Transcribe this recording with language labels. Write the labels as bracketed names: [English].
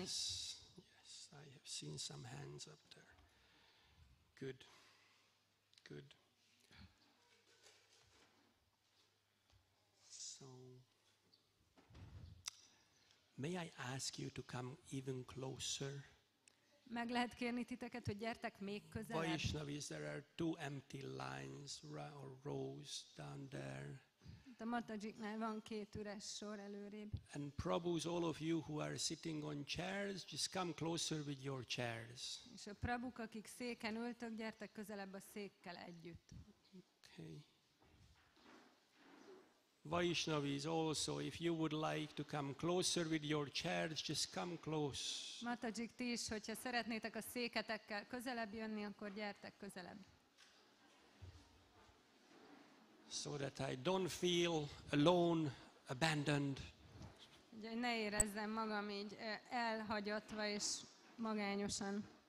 [English] Yes, yes, I have seen some hands up there. Good, good. So, may I ask you to come even closer? [Hungarian] Meg lehet kérni titeket, hogy gyertek még közelebb. [English] Vaishnavis, there are two empty lines or rows down there. [Hungarian] A Matajiknál van 2 üres sor előrébb. [English] And Prabhus, all of you who are sitting on chairs, just come closer with your chairs. [Hungarian] És a prabhuk, akik széken ültök, gyertek közelebb a székkel együtt. [English] Okay. Vaishnavis also, if you would like to come closer with your chairs, just come close. [Hungarian] Matajik, ti is, hogyha szeretnétek a széketekkel közelebb jönni, akkor gyertek közelebb. [English] So that I don't feel alone, abandoned. [Hungarian] Ugye, ne érezzem magam így elhagyatva és magányosan.